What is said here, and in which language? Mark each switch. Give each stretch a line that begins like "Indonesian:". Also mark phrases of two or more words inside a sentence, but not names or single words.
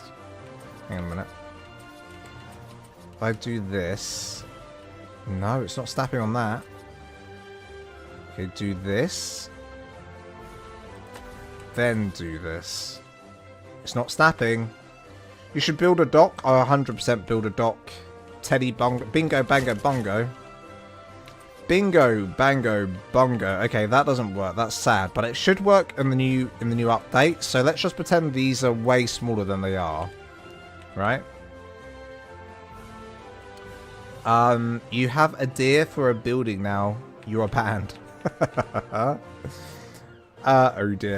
English: Hang on a minute. If I do this... No, it's not snapping on that. Okay, do this. Then do this. It's not snapping. You should build a dock. I 100% build a dock. Teddy bongo. Bingo, bango, bongo. Bingo, bango, bongo. Okay, that doesn't work. That's sad, but it should work in the new update. So let's just pretend these are way smaller than they are, right? You have a deer for a building now. You are banned. Oh dear.